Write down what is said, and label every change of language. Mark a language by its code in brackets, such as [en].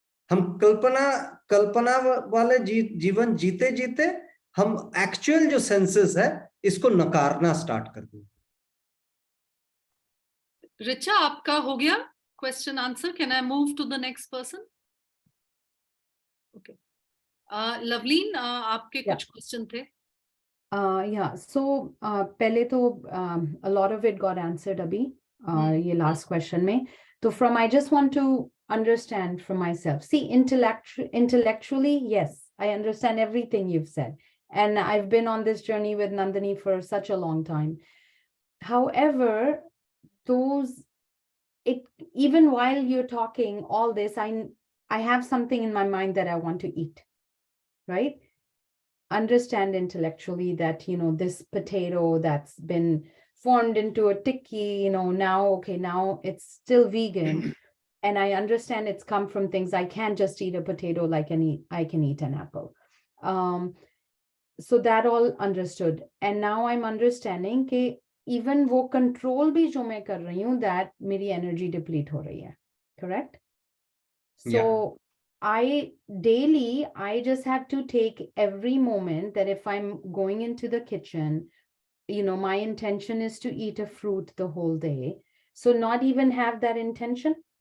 [hi] हम कल्पना वाले जीवन जीते जीते हम एक्चुअल जो सेंसेस है इसको नकारना स्टार्ट कर दिए। [en] Richa, [hi] आपका हो गया question answer? [en] Can I move to the next person? [hi] Okay, Lovleen, आपके कुछ क्वेश्चन थे? [en] Yeah, so [hi] पहले तो [en] a lot of it got answered [hi] अभी ये [en] last question में। तो from I just want to understand from myself. See, intellectually, yes, I understand everything you've said, and I've been on this journey with Nandini for such a long time. However, even while you're talking all this, I have something in my mind that I want to eat, right? Understand intellectually that, you know, this potato that's been formed into a tikki, you know, now it's still vegan. And I understand it's come from things. I can't just eat a potato like I can eat an apple. So that all understood. And now I'm understanding [hi] कि even वो control भी जो मैं कर रही हूँ, that मेरी energy deplete हो रही है. [en] Correct? So I just have to take every moment that if I'm going into the kitchen, you know, my intention is to eat a fruit the whole day. So not even have that intention.